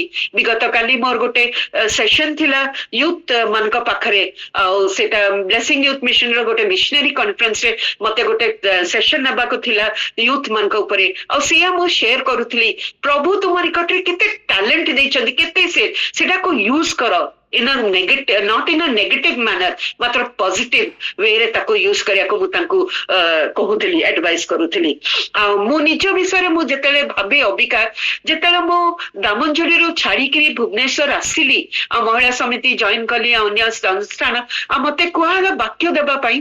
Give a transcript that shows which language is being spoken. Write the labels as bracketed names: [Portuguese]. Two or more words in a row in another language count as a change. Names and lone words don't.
[Odia] ବିଗତ କାଲି ମୋର ଗୋଟେ ସେସନ ଥିଲା ୟୁଥ ମାନଙ୍କ ପାଖରେ, ଆଉ ସେଟା ବ୍ଲେସିଂ ୟୁଥ ମିଶନ ର ଗୋଟେ ମିଶନାରୀ କନଫରେନ୍ସରେ ମତେ ଗୋଟେ ସେସନ ନେବାକୁ ଥିଲା ୟୁଥ ମାନଙ୍କ ଉପରେ। ଆଉ ସେଇଆ ମୁଁ ସେୟାର କରୁଥିଲି, ପ୍ରଭୁ ତୁମ ନିକଟରେ କେତେ ଟ୍ୟାଲେଣ୍ଟ ଦେଇଛନ୍ତି, କେତେ ସେଟାକୁ ୟୁଜ କର, [English] not in a negative manner, [Odia] ମାତ୍ର [English] positive wayରେ [Odia] ତାକୁ ୟୁଜ କରିବାକୁ ମୁଁ ତାଙ୍କୁ କହୁଥିଲି, ଆଡଭାଇସ କରୁଥିଲି। ଆଉ ମୁଁ ନିଜ ବିଷୟରେ ମୁଁ ଯେତେବେଳେ ଭାବେ ଅବିକା, ଯେତେବେଳେ ମୁଁ ଦାମନଯୋଡ଼ିରୁ ଛାଡିକିରି ଭୁବନେଶ୍ୱର ଆସିଲି ଆଉ ମହିଳା ସମିତି ଜଏନ କଲି ଆଉ ଅନ୍ୟ ଅନୁଷ୍ଠାନ, ଆଉ ମତେ କୁହାଗଲା ବାକ୍ୟ ଦେବା ପାଇଁ।